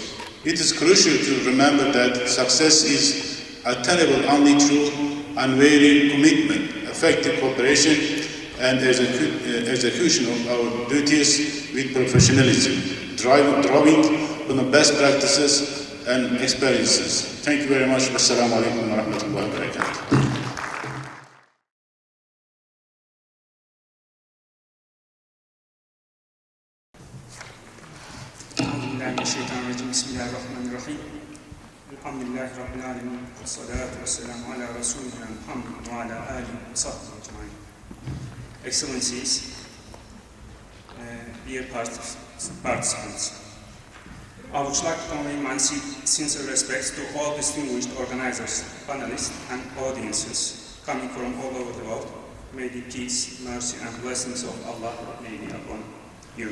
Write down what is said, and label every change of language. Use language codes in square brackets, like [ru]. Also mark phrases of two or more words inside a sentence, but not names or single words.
[en] It is crucial to remember that success is attainable only through unwavering commitment, effective cooperation, and execution of our duties with professionalism, drawing on the best practices and experiences. Thank you very much. [ar] والسلام عليكم ورحمة الله وبركاته. بسم الله الرحمن الرحيم. الحمد لله رب العالمين. والصلاة والسلام على رسولنا محمد وعلى آله وصحبه أجمعين. [en] Excellencies, dear participants, I would like to convey my sincere respects to all distinguished organizers, panelists, and audiences coming from all over the world. May the peace, mercy, and blessings of Allah be upon you.